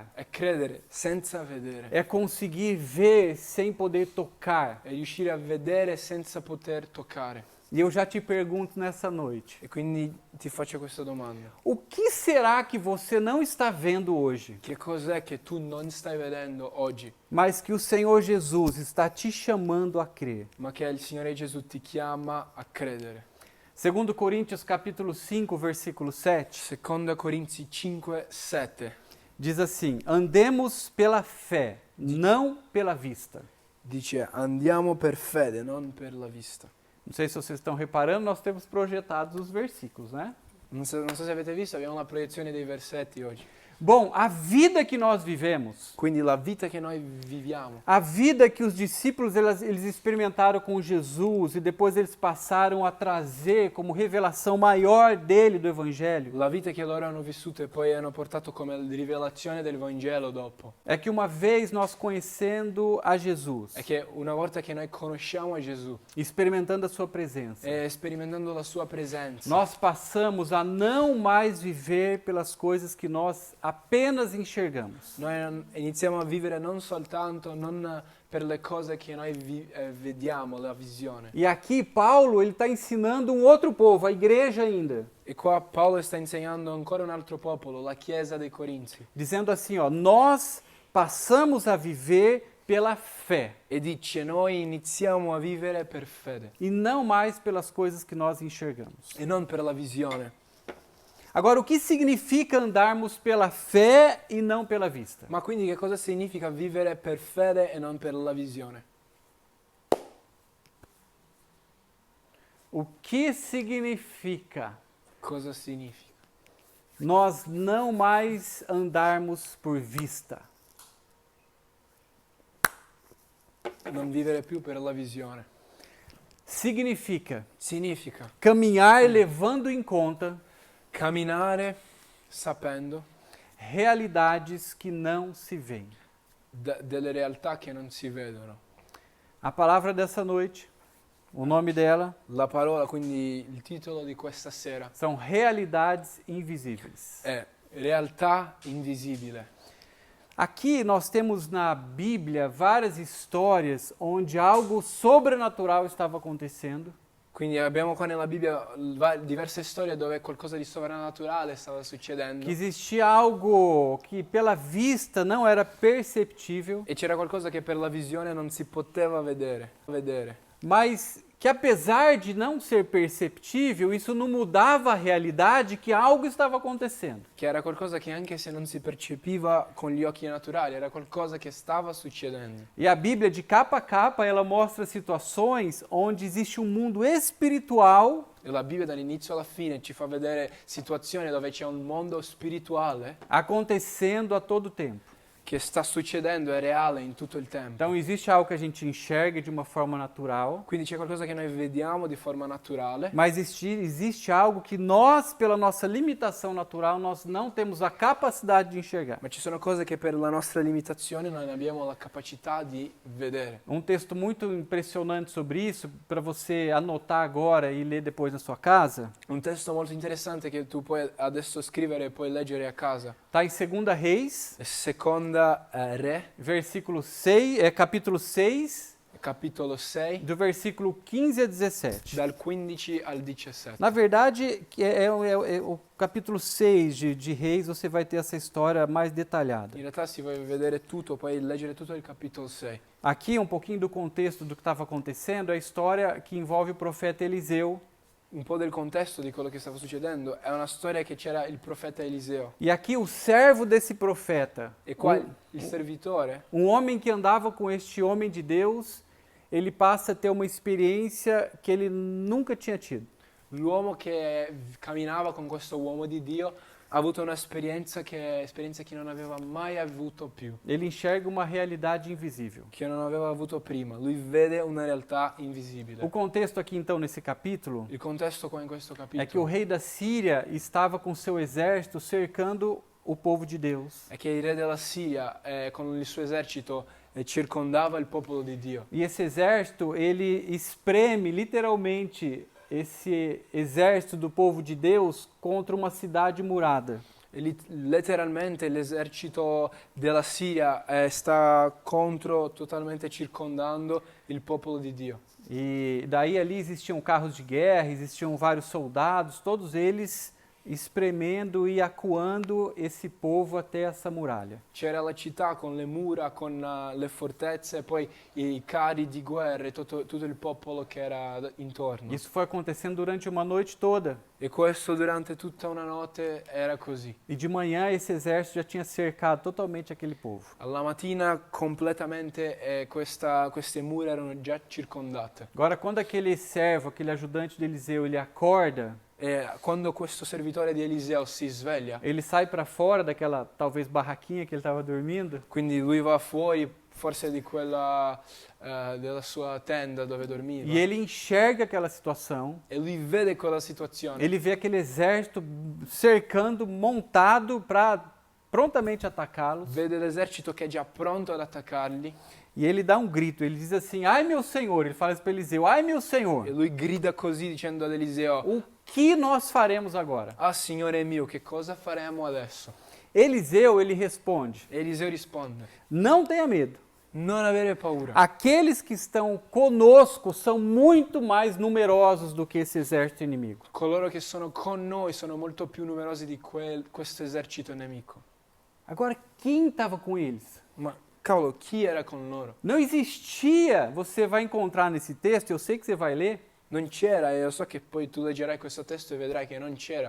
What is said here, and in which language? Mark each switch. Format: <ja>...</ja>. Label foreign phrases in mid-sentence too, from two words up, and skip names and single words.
<it>È credere senza vedere.</it> <pt>É conseguir ver sem poder tocar.</pt> <it>È riuscire a vedere senza poter toccare.</it> <pt>E eu já te pergunto nessa noite:</pt> <it>E quindi ti faccio questa domanda.</it> <pt>o que será que você não está vendo hoje,</pt> <it>Che cos'è che tu non stai vedendo oggi,</it> <pt>mas que o Senhor Jesus está te chamando a crer?</pt> <it>ma che il Signore Gesù ti chiama a credere?</it> <pt>Segundo Coríntios capítulo 5, versículo 7,</pt> <it>Seconda Corinzi 5, 7</it> <pt>diz assim: andemos pela fé, não pela vista.</pt> <it>dice: andiamo per fede, non per la vista.</it> <pt>Não sei se vocês estão reparando, nós temos projetados os versículos, né?</pt> <it>Non so se avete visto, abbiamo la proiezione dei versetti oggi.</it> <pt>Bom, a vida que nós vivemos,</pt> <it>Quindi la vita che noi viviamo,</it> <pt>a vida que os discípulos eles experimentaram com Jesus e depois eles passaram a trazer como revelação maior dele do Evangelho,</pt> <it>la vita che loro hanno vissuto e poi hanno portato come rivelazione del Vangelo dopo,</it> <pt>é que uma vez nós conhecendo a Jesus,</pt> <it>è che una volta che noi conosciamo a Gesù</it> <pt>experimentando a sua presença,</pt> <it>e sperimentando la sua presenza,</it> <pt>nós passamos a não mais viver pelas coisas que nós apenas enxergamos.</pt> <it>noi iniziamo a vivere non soltanto, non per le cose che noi vediamo, la visione.</it> <pt>E aqui Paulo ele está ensinando um outro povo, a igreja ainda,</pt> <it>E qua Paolo sta insegnando ancora un altro popolo, la Chiesa dei Corinzi,</it> <pt>dizendo assim, ó, nós passamos a viver pela fé</pt> <it>e dice noi iniziamo a vivere per fede</it> <pt>e não mais pelas coisas que nós enxergamos.</pt> <it>e non per la visione.</it> <pt>Agora, o que significa andarmos pela fé e não pela vista?</pt> <it>Ma quindi che cosa significa vivere per fede e non per la visione?</it> <pt>O que significa</pt> <it>Cosa significa?</it> <pt>nós não mais andarmos por vista?</pt> <it>Non vivere più per la visione.</it> <pt>Significa</pt> <it>Significa</it> <pt>caminhar levando em conta</pt> <it>camminare sapendo</it> <pt>realidades que não se veem.</pt> <it>delle realtà che non si vedono.</it> <pt>A palavra dessa noite, o nome dela,</pt> <it>La parola, quindi il titolo di questa sera,</it> <pt>são realidades invisíveis.</pt> <it>è realtà invisibile.</it> <pt>Aqui nós temos na Bíblia várias histórias onde algo sobrenatural estava acontecendo.</pt> <it>Quindi abbiamo qua nella Bibbia diverse storie dove qualcosa di sovrannaturale stava succedendo</it> <pt>Que existia algo que pela vista não era perceptível,</pt> <it>e c'era qualcosa che per la visione non si poteva vedere.</it> <pt>mas que apesar de não ser perceptível, isso não mudava a realidade que algo estava acontecendo.</pt> <it>Che era qualcosa che anche se non si percepiva con gli occhi naturali, era qualcosa che stava succedendo.</it> <pt>E a Bíblia, de capa a capa, ela mostra situações onde existe um mundo espiritual</pt> <it>E la Bibbia dall'inizio alla fine ci fa vedere situazioni dove c'è un mondo spirituale</it> <pt>acontecendo a todo tempo.</pt> <it>che sta succedendo, è reale in tutto il tempo.</it> <pt>Então existe algo que a gente enxerga de uma forma natural,</pt> <it>Quindi c'è qualcosa che noi vediamo di forma naturale,</it> <pt>mas existe algo que nós, pela nossa limitação natural, nós não temos a capacidade de enxergar.</pt> <it>ma ci sono cose che per la nostra limitazione non abbiamo la capacità di vedere.</it> <pt>Um texto muito impressionante sobre isso, para você anotar agora e ler depois na sua casa,</pt> <it>Un testo molto interessante che tu puoi adesso scrivere e puoi leggere a casa.</it> <pt>está em 2 Reis,</pt> <it>Seconda Re,</it> <pt>capítulo 6,</pt> <it>capitolo 6,</it> <pt>do versículo 15 a 17.</pt> <it>dal 15 al 17.</it> <pt>Na verdade, é o capítulo 6 de Reis, você vai ter essa história mais detalhada.</pt> <it>In realtà se vuoi vedere tutto, puoi leggere tutto il capitolo 6.</it> <pt>Aqui, um pouquinho do contexto do que estava acontecendo, é a história que envolve o profeta Eliseu.</pt> <it>Un po' del contesto di quello che stava succedendo, è una storia che c'era il profeta Eliseo.</it> <pt>E aqui o servo desse profeta,</pt> <it>E qua il servitore,</it> <pt>homem que andava com este homem de Deus, ele passa a ter uma experiência que ele nunca tinha tido.</pt> <it>l'uomo che camminava con questo uomo di Dio, ha avuto un'esperienza che non aveva mai avuto più,</it> <pt>Ele enxerga uma realidade invisível.</pt> <it>che non aveva avuto prima. Lui vede una realtà invisibile.</it> <pt>O contexto aqui então nesse capítulo</pt> <it>Il contesto qua in questo</it> <pt>é que o</pt> <it>capitolo</it> <pt>rei da Síria estava com seu exército cercando o povo de Deus.</pt> <it>è che il re della Siria con il suo esercito circondava il popolo di Dio.</it> <pt>E esse exército, ele espreme literalmente esse exército do povo de Deus contra uma cidade murada.</pt> <it>E letteralmente l'esercito della Siria sta totalmente circondando il popolo di Dio.</it> <pt>E daí ali existiam carros de guerra, existiam vários soldados, todos eles espremendo e acuando esse povo até essa muralha.</pt> <it>C'era la città con le mura, con le fortezze, e poi i carri di guerra e tutto il popolo che era intorno.</it> <pt>Isso foi acontecendo durante uma noite toda.</pt> <it>E questo durante tutta una notte era così.</it> <pt>E de manhã esse exército já tinha cercado totalmente aquele povo.</pt> <it>Alla mattina completamente queste mura erano già circondate.</it> <pt>Agora, quando aquele servo, aquele ajudante de Eliseu, ele acorda,</pt> <it>E quando questo servitore di Eliseo si sveglia,</it> <pt>ele sai para fora daquela talvez barraquinha que ele estava dormindo,</pt> <it>quindi lui va fuori forse di quella della sua tenda dove dormiva,</it> <pt>e ele enxerga aquela situação,</pt> <it>e lui vede quella situazione,</it> <pt>ele vê aquele exército cercando, montado para prontamente atacá-los,</pt> <it>vede l'esercito che è già pronto ad attaccarli,</it> <pt>e ele dá um grito, ele diz assim, ai meu Senhor, ele fala isso para Eliseu, ai meu Senhor,</pt> <it>e lui grida così dicendo ad Eliseo:</it> <pt>o que nós faremos agora?</pt> <it>ah, Signore mio, che cosa faremo adesso?</it> <pt>Eliseu, ele responde,</pt> <it>E Eliseo risponde:</it> <pt>não tenha medo.</pt> <it>non avere paura.</it> <pt>Aqueles que estão conosco são muito mais numerosos do que esse exército inimigo.</pt> <it>Coloro che sono con noi sono molto più numerosi di questo esercito nemico.</it> <pt>Agora, quem estava com eles?</pt> <it>Ma cavolo, chi era con loro?</it> <pt>Não existia, você vai encontrar nesse texto, eu sei que você vai ler,</pt> <it>Non c'era, e io so che poi tu leggerai questo testo e vedrai che non c'era.</it>